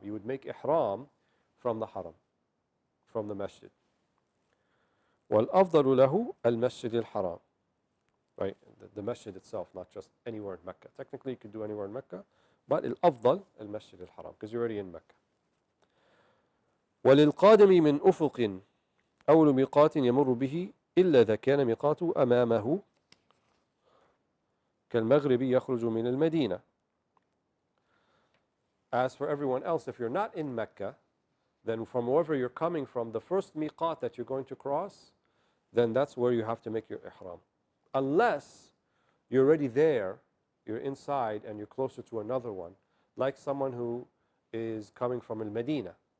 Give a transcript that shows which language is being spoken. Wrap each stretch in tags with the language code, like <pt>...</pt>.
<en>You would make ihram from the haram, from the masjid.</en> <ar>وَالْأَفْضَلُ لَهُ الْمَسْجِدِ الْحَرَامِ.</ar> <en>Right, the masjid itself, not just anywhere in Mecca. Technically, you could do anywhere in Mecca, but al-afdal, al-masjid al-haram, because you're already in Mecca.</en> <ar>وَلِلْقَادِمِ مِنْ أُفُقٍ أول ميقات يمر به إلا إذا كان ميقاته أمامه كالمغرب يخرج من المدينة.</ar> <en>As for everyone else, if you're not in Mecca, then from wherever you're coming from, the first miqat that you're going to cross, then that's where you have to make your ihram. Unless you're already there, you're inside and you're closer to another one, like someone who is coming from Al-Medina.</en>